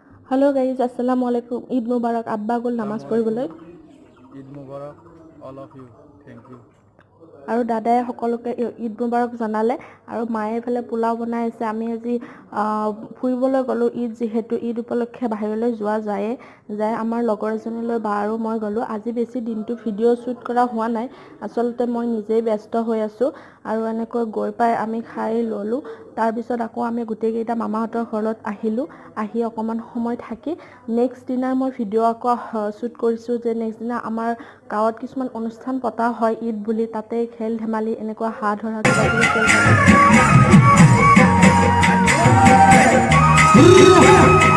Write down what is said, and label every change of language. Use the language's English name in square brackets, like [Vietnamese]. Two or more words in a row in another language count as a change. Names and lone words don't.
[English] hello guys [Arabic] السلام عليكم عيد مبارك [Assamese] আব্বা গ'ল নামাজ পঢ়িবলৈ [Arabic] عيد مبارك [English] all of you thank you [Assamese] আৰু দাদাই সকলোকে [Arabic] عيد مبارك [Assamese] জনালে আৰু মায়ে এফালে পোলাও বনাই আছে আমি আজি ফুৰিবলৈ গ'লো ঈদ যিহেতু ঈদ উপলক্ষে বাহিৰলৈ যোৱা যায় আমাৰ লগৰ এজনীলৈ বা আৰু মই গ'লো আজি বেছি দিনটো ভিডিঅ' শ্বুট কৰা হোৱা নাই আচলতে মই নিজেই ব্যস্ত হৈ আছোঁ আৰু এনেকৈ গৈ পাই আমি খাই ল'লো তাৰ পিছত আকৌ আমি গোটেইকেইটা মামাহঁতৰ ঘৰত আহি অকমান সময় থাকি নেক্সট দিনা মই ভিডিঅ' আকৌ শ্বুট কৰিছোঁ যে নেক্সট দিনা আমাৰ গাঁৱত কিছুমান অনুষ্ঠান পতা হয় ঈদ বুলি তাতে খেল ধেমালি এনেকুৱা হাঁহ ধৰা কিবা কিবি খেল